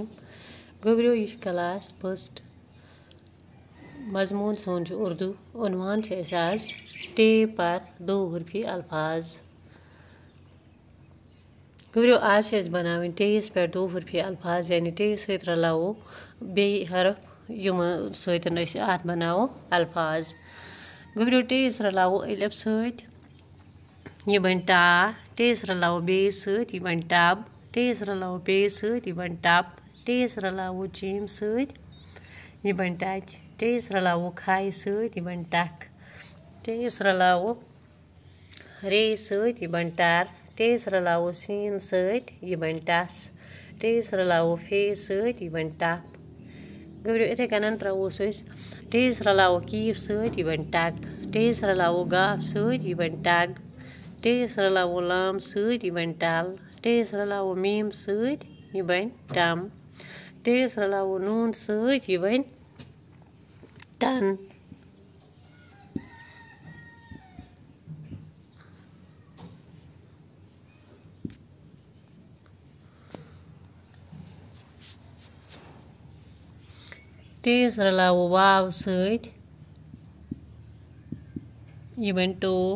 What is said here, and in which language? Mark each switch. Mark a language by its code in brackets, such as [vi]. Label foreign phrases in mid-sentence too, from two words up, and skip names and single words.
[ks] गोबरियो यह क्लास फर्स्ट मजमून सोन उर्दू उन्वान आज टे पर दो हरफी अल्फाज। गोबरियो आज बनावन टेस पे दो हरफी अल्फाज यानी टे सत रलावो बे हरफ यम सत बनावो अल्फाज। गोबरियो टेस रलावो अलिफ सत यह बन टा, टेस रलावो बे सत यह बन टब, टेस रलावो बे सत यह बन टप, टेस रलावो जीम सत यह बन टच, टेस रलावो खाई सत यह बन टक, टेस रलावो रे सत यह बन टर, टेस रलावो सीन सत यह बन टस, टेस रलावो फे सत यह बन टप। गोबरियो इथे कन त्रोस टेस रलावो कीफ सत यह बन टक, टेस रलावो गाफ सत यह बन टग, टेस रलावो लाम सत यह बन टल, टेस रलावो मीम सत यह बन टम, टेस रलावो नून सत यह बन टन। टेस रलावो वाव सत यह बन टो,